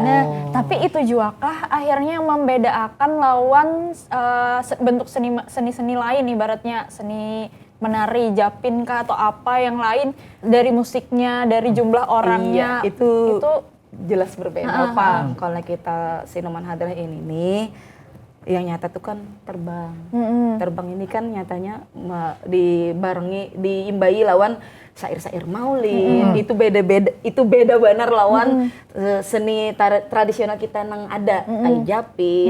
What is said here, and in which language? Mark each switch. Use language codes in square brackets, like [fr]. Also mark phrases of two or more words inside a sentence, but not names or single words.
[bjn] Nah, tapi itu juga kah akhirnya yang membedakan lawan bentuk seni-seni lain, ibaratnya seni menari, japin kah atau apa yang lain, dari musiknya, dari jumlah orangnya. Iya, itu jelas berbeda. Kalau kita Sinoman Hadrah ini nih yang nyata tuh kan terbang. Terbang ini kan nyatanya diimbai lawan syair-syair maulid. Itu beda benar lawan seni tradisional kita nang ada kayak japin.